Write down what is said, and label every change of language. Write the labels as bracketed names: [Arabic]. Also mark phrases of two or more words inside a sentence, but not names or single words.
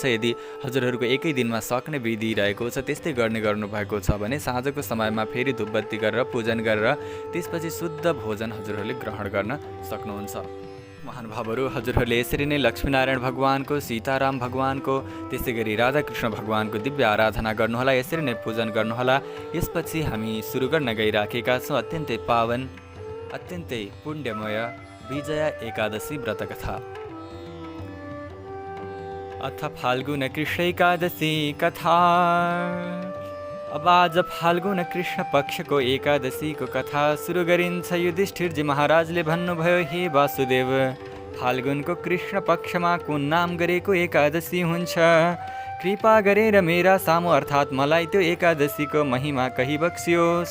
[Nepali] यदि हजुरहरूको एकै दिनमा सक्ने विधि रहेको छ त्यस्तै गर्नुभएको छ भने साँझको समयमा फेरि धूपबत्ती गरेर पूजन गरेर त्यसपछि शुद्ध भोजन हजुरहरूले ग्रहण गर्न सक्नुहुन्छ। महानुभावहरू हजुरहरूले यसरी नै लक्ष्मीनारायण भगवानको, सीताराम भगवानको, त्यसै गरी राधाकृष्ण भगवानको दिव्य आराधना गर्नुहोला। यसरी नै पूजन गर्नुहोला। यसपछि हामी सुरु गर्न गइराखेका छौँ अत्यन्तै पावन अत्यन्तै पुण्यमय विजया एकादशी व्रतकथा। [Sanskrit] अथ फाल्गुन कृष्ण एकादशी कथा। [Nepali] अब आज फाल्गुन कृष्ण पक्षको एकादशीको कथा सुरु गरिन्छ। युधिष्ठिरजी महाराजले भन्नुभयो, हे वासुदेव, फाल्गुनको कृष्ण पक्षमा कुन नाम गरेको एकादशी हुन्छ? कृपा गरेर मेरा सामु अर्थात् मलाई त्यो एकादशीको महिमा कही बक्सियोस्।